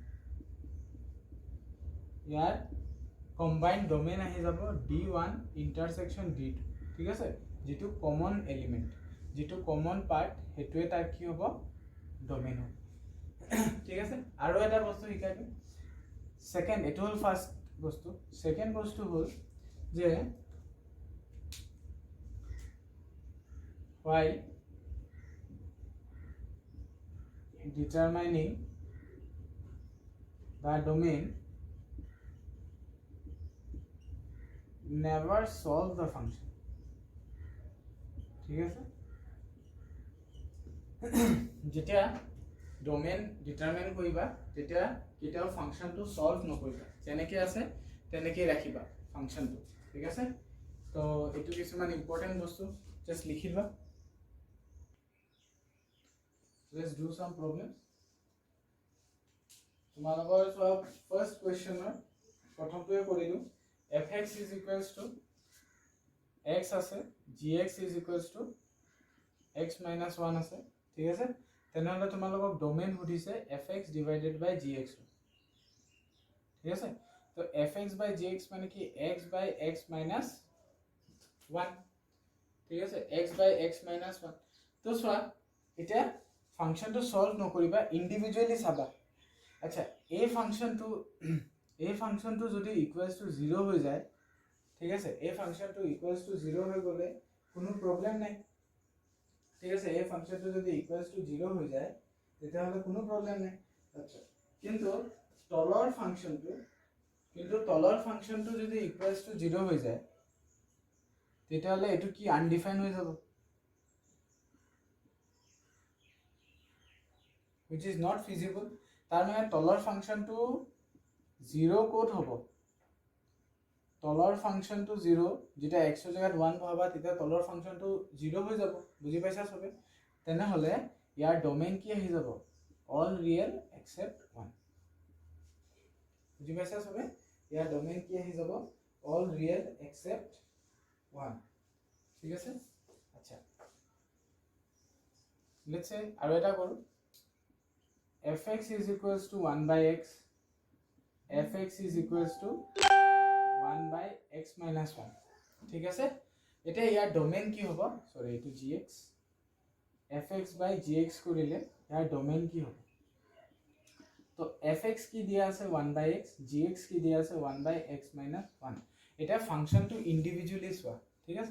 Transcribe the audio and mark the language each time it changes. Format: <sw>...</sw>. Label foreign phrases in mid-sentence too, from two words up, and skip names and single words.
<as>আহি যাব d1 ইন্টারসেকশন d2 ঠিক আছে যেটো</as> <en>common element</en> <as>যেটো</as> <en>common part</en> <as>হেতুৱে তাৰ কি হ'ব ডোমেইন হ'ব ঠিক আছে আৰু এটা বস্তু শিকাই দিম সেকেন্ড এটো হল ফার্স্ট বস্তু সেকেন্ড বস্তু হল যে</as> <en>while determining the domain never solve the function ঠিক আছে</en> <as>যেতিয়া ডোমেইন ডিটারমাইন কৰিবা তেতিয়া কিটাও ফাংশনটো সলভ নকৰিবা যেনেকৈ আছে তেনেকৈ ৰাখিবা ফাংশনটো ঠিক আছে তো এটো কিছুমান ইম্পৰ্টেন্ট বস্তু জাস্ট লিখিবা</as> <en>let's do some problems</en> <as>তোমালোকৰ সব</as> <en>first question</en> <as>প্ৰথমটোৱে কৰিলো</as> <en>fx is equals to x</en> <as>আছে</as> <en>gx is equals to x minus 1</en> <as>আছে ঠিক আছে তেনেহলে তোমালোকক ডোমেইন সুধিছে</as> <en>fx divided by gx</en> <as>ঠিক আছে তো</as> <en>fx by gx</en> <as>মানে কি</as> <en>x by x minus 1</en> <as>ঠিক আছে</as> <en>x by x minus</en> <as>1 তো চোৱা এটা ফাংশনটো সলভ নকৰিবা ইন্ডিভিজুয়ালি চাবা আচ্ছা এই ফাংশনটো যদি</as> <en>equals to 0</en> <as>হৈ যায় ঠিক আছে এই ফাংশনটো</as> <en>equals to 0</en> <as>হৈ গলে কোনো প্ৰবলেম নাই ঠিক আছে এই ফাংশনটো যদি</as> <en>equals to 0</en> <as>হৈ যায় তেতিয়া হলে কোনো প্ৰবলেম নাই আচ্ছা কিন্তু তলৰ ফাংশনটো যদি</as> <en>equals to 0</en> <as>হৈ যায় তেতিয়াহ'লে এইটো কি আনডিফাইন হৈ যাব,</as> <en>which is not feasible.</en> <as>তাৰ মানে তলৰ ফাংচনটো 0 ক'ত হ'ব, তলৰ ফাংচনটো 0, যেতিয়া x ৰ জাগাত 1 বহাবা তেতিয়া তলৰ ফাংচনটো 0 হৈ যাব, বুজি পাইছা সবে? তেনেহ'লে ইয়াৰ ডোমেইন কি আহি যাব,</as> <en>all real except 1,</en> <as>বুজি পাইছা সবে? ইয়াৰ ডোমেইন কি আহি যাব,</as> <en>all real except 1,</en> <as>ঠিক আছে? আচ্ছা,</as> <en>let's say</en> <as>আৰু এটা কৰো,</as> <en>fx is equals to 1 by x, fx is equals to 1 by x minus 1,</en> <as>ঠিক আছে? এতিয়া ইয়াৰ ডোমেইন কি হ'ব, সৰি এইটো gx,</as> <en>fx by gx</en> <as>কৰিলে ইয়াৰ ডোমেইন কি হ'ব, তো fx কি দিয়া আছে</as> <en>1 by x,</en> <as>gx কি দিয়া আছে</as> <en>1 by x minus 1.</en> <as>এটা ফাংশনটো ইন্ডিভিজুয়ালি চোৱা, ঠিক আছে?</as>